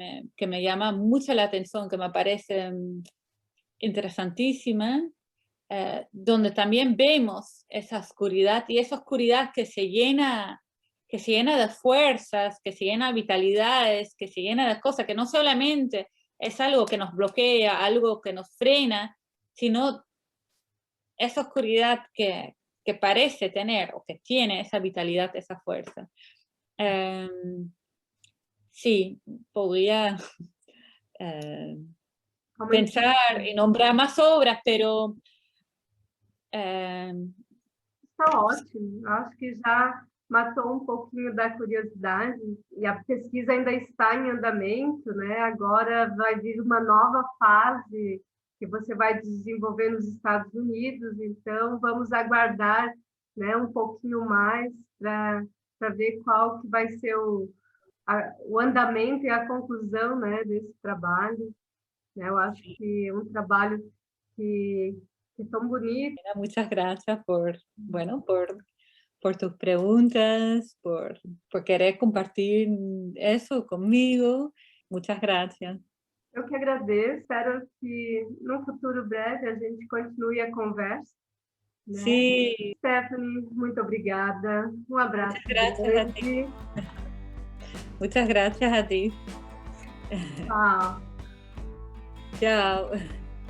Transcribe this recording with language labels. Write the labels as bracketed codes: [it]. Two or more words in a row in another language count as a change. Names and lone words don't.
[es] me llama mucho la atención, que me parece interesantísima, donde también vemos esa oscuridad, y esa oscuridad que se llena de fuerzas, que se llena de vitalidades, que se llena de cosas, que no solamente es algo que nos bloquea, algo que nos frena, sino esa oscuridad que parece tener o que tiene esa vitalidad, esa fuerza. Sí, podría pensar y nombrar más obras, pero... [pt] Está ótimo, acho que já matou um pouquinho da curiosidade, e a pesquisa ainda está em andamento, né? Agora vai vir uma nova fase que você vai desenvolver nos Estados Unidos, então vamos aguardar, né, um pouquinho mais para ver qual que vai ser o andamento e a conclusão, né, desse trabalho. né? Eu acho que é um trabalho que é tão bonito. [es] Muchas gracias por, bueno, por tus preguntas, por querer compartir eso conmigo. Muchas gracias. [pt] Eu que agradeço, espero que no futuro breve a gente continue a conversa, né? [es] Sí, [pt] Stephanie, muito obrigada. Um abraço [es] muchas gracias a ti. [pt] grande. [es] Muchas gracias a ti. [pt] Tchau. [es] Chao.